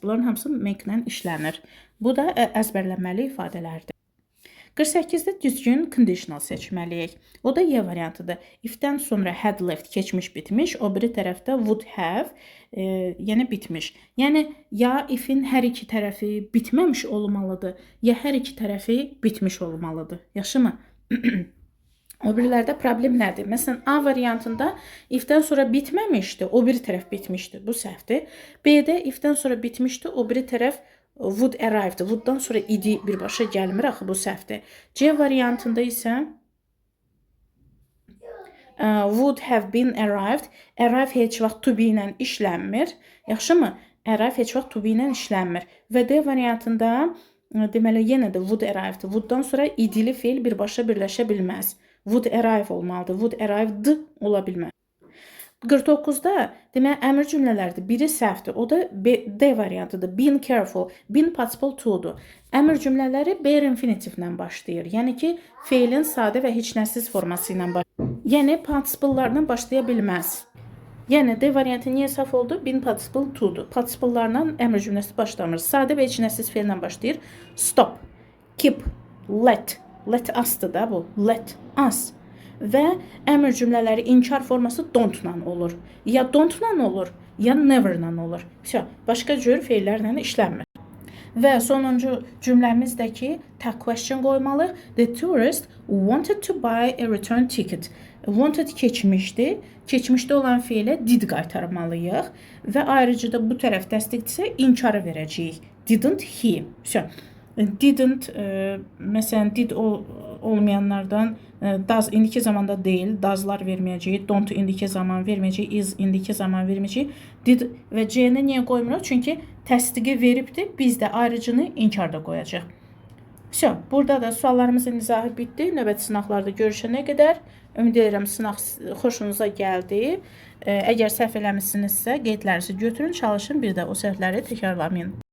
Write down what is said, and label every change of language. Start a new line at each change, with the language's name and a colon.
Azerbaijani: Bunların hamısı make ilə işlənir. Bu da əzbərlənməli ifadələrdir. 48-də düzgün conditional seçməliyik. O da Y variantıdır. If-dən sonra had left, keçmiş bitmiş. O biri tərəfdə would have, yəni bitmiş. Yəni ya if-in hər iki tərəfi bitməmiş olmalıdır, ya hər iki tərəfi bitmiş olmalıdır. Yaxşımı? O birilərdə problem nədir? Məsələn, A variantında if-dən sonra bitməmişdi, o biri tərəf bitmişdi. Bu səhvdir. B-də if-dən sonra bitmişdi, o biri tərəf would arrived. Would-dan sonra idi birbaşa gəlmir, axı bu səhvdir. C variantında isə
English: would have been arrived.
Azerbaijani: Arrive heç vaxt to be ilə işlənmir. Yaxşımı? Arrive heç vaxt to be ilə işlənmir. Və D variantında deməli yenə də
English: would arrived.
Azerbaijani: Would-dan sonra idili feil birbaşa birləşə bilməz.
English: Would arrive
Azerbaijani: olmalıdır.
English: Would arrived
Azerbaijani: ola bilməz. 49-da deməli əmr cümlələrdir. Biri səhvdir. O da D variantıdır.
English: Being careful.
Azerbaijani: Been participle to'dur. Əmr cümlələri bare infinitivlə başlayır. Yəni ki, feilin sadə və heç nəsiz forması ilə başlayır. Yəni participle-larla başlaya bilməz. Yəni D variantı niyə səhv oldu? Been participle to'dur. Participle-larla əmr cümləsi başlamır. Sadə və heç nəsiz feillə başlayır. Stop, keep, let. Let us'dır da bu.
English: Let us.
Azerbaijani: Və əmr cümlələri inkar forması don't-la olur. Ya don't-la olur, ya never-la olur. Başqa cür feillərlə işlənmir. Və sonuncu cümləmizdəki tag question qoymalıyıq.
English: The tourist wanted to buy a return ticket.
Azerbaijani: Wanted keçmişdi. Keçmişdə olan feilə did qaytarmalıyıq. Və ayrıca da bu tərəf dəstəkdirsə inkarı verəcəyik.
English: Didn't he.
Azerbaijani: Didn't, məsələn, did olmayanlardan does indiki zamanda deyil, doeslar verməyəcəyik, don't indiki zaman verməyəcəyik, is indiki zaman verməyəcəyik. Did və C-ni niyə qoymuruq? Çünki təsdiqi veribdir, biz də ayrıcını inkarda qoyacaq. Burada da suallarımızın izahı bitdi. Növbəti sınaqlarda görüşənə qədər ümid edirəm sınaq xoşunuza gəldi. Əgər səhv eləmişsinizsə qeydlərinizi götürün, çalışın, bir də o səhvləri təkrarlamayın.